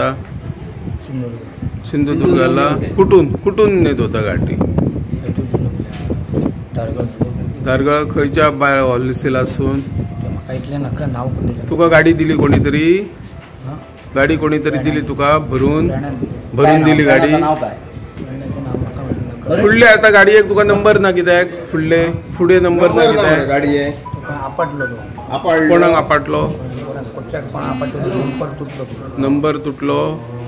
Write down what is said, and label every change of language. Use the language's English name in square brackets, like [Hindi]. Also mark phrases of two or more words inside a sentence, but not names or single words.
[Marathi] सिंधुदुर्गाला. कुठून नेत होता गाडी? [Konkani] दारगळ खयच्या बाय हॉलसेलासून? तुका गाडी दिली कोणीतरी? गाडी कोणीतरी दिली तुका? भरून दिली गाडी? फुडले आता गाडी एक तुका नंबर ना कित्याक? फुडे नंबर ना कित्याक? [Marathi] गाडी आहे [Konkani] कोणाक आपटलो? नंबर तुटलो.